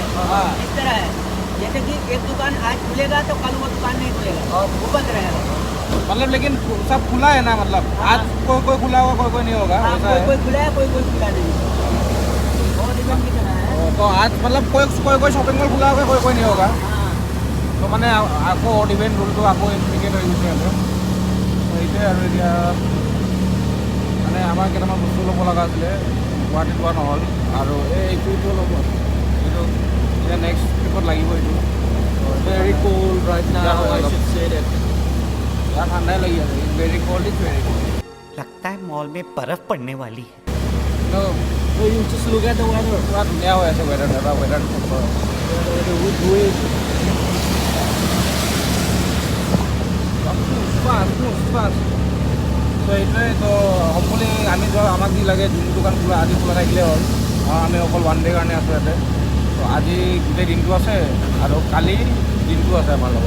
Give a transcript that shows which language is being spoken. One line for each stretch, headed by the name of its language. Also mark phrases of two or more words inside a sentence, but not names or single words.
Hindi: इस तरह है, जैसे कि एक दुकान आज खुलेगा तो कल वो दुकान नहीं खुलेगा और वो बंद रहेगा। मतलब लेकिन सब खुला है ना, मतलब आज कोई खुला होगा, कोई नहीं होगा। कोई खुला है, कोई खुला नहीं।
English: odd even
Hindi: की तरह है। तो आज मतलब कोई शॉपिंग मॉल खुला होगा, कोई नहीं होगा। तो मैंने आपको
English: odd event ruleটো
Assamese: আকৌ ইমপ্লিকেট হৈ গৈছে আৰু এইটোৱে আৰু এতিয়া মানে আমাৰ কেইটামান বস্তু ল'ব লগা আছিলে, গুৱাহাটীত লোৱা নহ'ল আৰু এইটো ল'ব, এইটো এতিয়া
English: next tripত
Assamese: লাগিব। এইটো
English: Very cold right now. I should say that.
Hindi: यार ठंडा ही लगी है,
English: very cold is very cold.
Hindi: लगता है मॉल में बर्फ पड़ने वाली है। तो
English: You just look at the weather.
Hindi: पूरा दुनिया हो ऐसे वेदर है, वेदर
Assamese: তো এইটোৱে। তো হপফুলি আমি আমাক যি লাগে যোনটো দোকান খোলা আজি খোলা থাকিলে হ'ল। আমি অকল
English: one day
Assamese: কাৰণে আছোঁ ইয়াতে। তো আজি গোটেই দিনটো আছে আৰু কালি দিনটো আছে আমাৰ লগত।